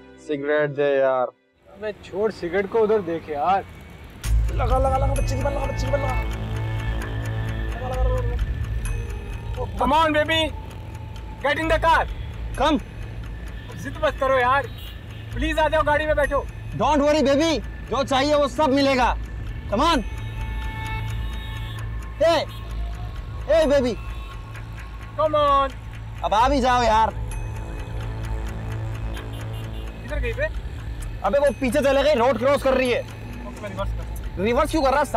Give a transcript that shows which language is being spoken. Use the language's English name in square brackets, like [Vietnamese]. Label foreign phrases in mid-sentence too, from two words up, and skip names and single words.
[Hindi] सिगरेट दे यार। अबे छोड़ सिगरेट को, उधर देख यार। लगा लगा लगा बच्चे की बात, लगा बच्चे की बात, लगा। [English] Come on baby, get in the car. Come. [Hindi] जिद मत करो यार, प्लीज आ जाओ, गाड़ी में बैठो। [English] Don't worry baby, [Hindi] जो चाहिए वो सब मिलेगा। [English] Come on. Hey, hey baby. Come on. [Hindi] अब आ भी जाओ यार। किधर गई बे? अबे वो पीछे चले गई, रोड क्रॉस कर रही है। रिवर्स क्यों कर रहा?